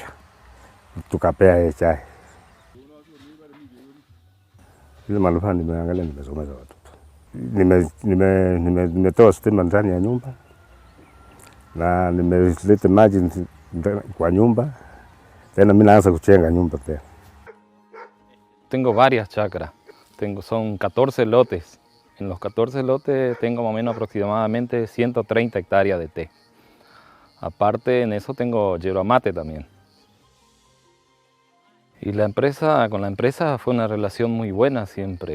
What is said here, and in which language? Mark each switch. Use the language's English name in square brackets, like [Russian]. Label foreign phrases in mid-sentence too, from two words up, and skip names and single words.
[Swahili] Tukapea chai. Ile manufaa nimeangalia, nimesomesha watoto. Nimetoa stima ndani ya nyumba. Na nimeleta maji kwa nyumba. Tena mimi naanza kujenga nyumba tena. [Spanish] Tengo varias chacras. Son 14 lotes. En los 14 lotes tengo más o menos aproximadamente 130 hectáreas de té. Aparte en eso tengo yerba mate también. Y con la empresa fue una relación muy buena siempre.